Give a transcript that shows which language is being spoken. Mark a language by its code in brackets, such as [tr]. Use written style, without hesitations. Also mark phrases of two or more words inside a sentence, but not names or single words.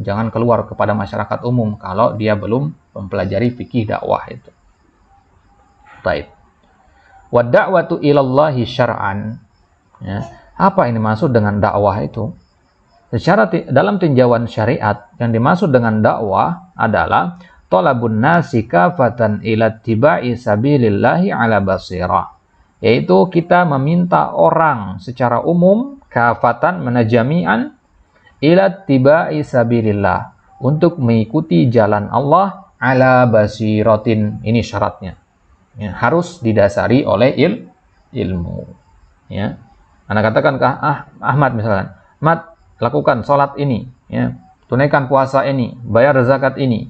[id] Jangan keluar kepada masyarakat umum kalau dia belum mempelajari fikih dakwah itu. Baik. [ar] والدعوة إلى الله شرعا. [id] Ya. Apa ini maksud dengan dakwah itu? Secara dalam tinjauan syariat, yang dimaksud dengan dakwah adalah [ar] طلب الناس كافة إلى اتباع سبيل الله على بصيرة. [id] Yaitu kita meminta orang secara umum, [ar] كافة مجتمعين إلى اتباع سبيل الله, [id] untuk mengikuti jalan Allah [ar] على بصيرة. [id] Ini syaratnya. Ya, harus didasari oleh ilmu. Ya. Anda katakan ke Ahmad misalkan, Ahmad, lakukan sholat ini, ya, tunaikan puasa ini, bayar zakat ini.